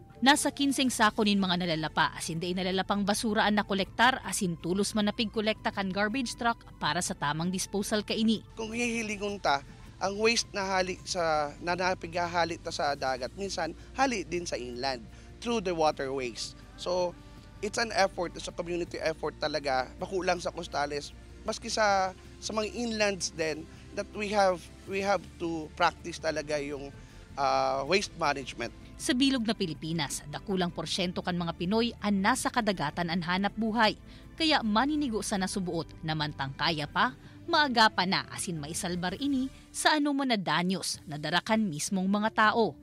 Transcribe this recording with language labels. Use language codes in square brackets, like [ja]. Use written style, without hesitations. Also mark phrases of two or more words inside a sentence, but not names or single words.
[bik] Nasa 15 sako nin mga nalalapa asin day nalalapang basura ang nakolektar asin tulos man napigkolekta kan garbage truck para sa tamang disposal kaini. Kung hihilingon ta, ang waste na hali sa nanapigahali ta sa dagat, minsan hali din sa inland [en] through the waterways. So, it's an effort, it's a community effort talaga, [bik] makulang sa coastales, maski sa mga inlands din, [en] that we have to practice [tl] talaga yung [en] waste management. [bik] Sa bilog na Pilipinas, dakulang porsyento kan mga Pinoy ang nasa kadagatan ang hanap buhay, kaya maninigo sa nasubuot na mantang kaya pa, maaga pa na asin maisalbar ini sa anuman na danyos na darakan mismong mga tao.